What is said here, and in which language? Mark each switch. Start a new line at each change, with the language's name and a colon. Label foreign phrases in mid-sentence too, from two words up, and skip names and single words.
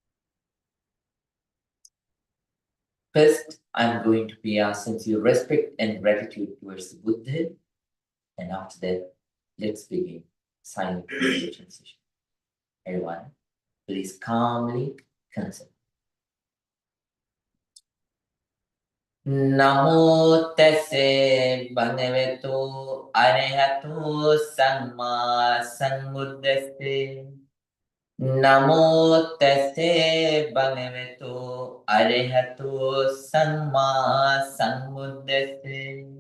English: First, I'm going to be sincere respect and gratitude towards the Buddha, and after that, let's begin silent meditation session. Everyone, please calmly concentrate.
Pali: Namo tesse bhagavato arahato samma sambuddhasse. Namo tesse bhagavato arahato samma sambuddhasse.